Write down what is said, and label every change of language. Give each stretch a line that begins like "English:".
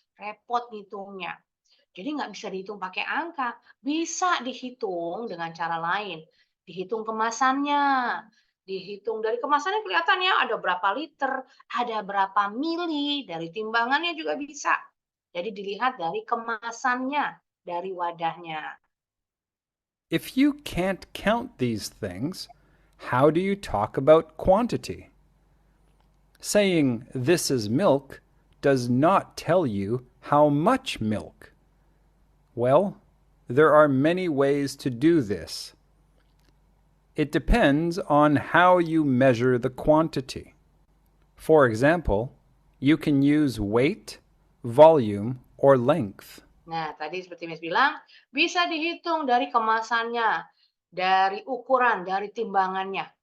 Indonesian: Repot ngitungnya. Jadi nggak bisa dihitung pakai angka, bisa dihitung dengan cara lain. Dihitung kemasannya, dihitung dari kemasannya kelihatan ya ada berapa liter, ada berapa mili, dari timbangannya juga bisa. Jadi dilihat dari kemasannya, dari wadahnya.
English: if you can't count these things, how do you talk about quantity? Saying this is milk does not tell you how much milk. Well, there are many ways to do this. It depends on how you measure the quantity. For example, you can use weight, volume, or length.
Indonesian: Nah, tadi seperti Miss bilang, bisa dihitung dari kemasannya, dari ukuran, dari timbangannya.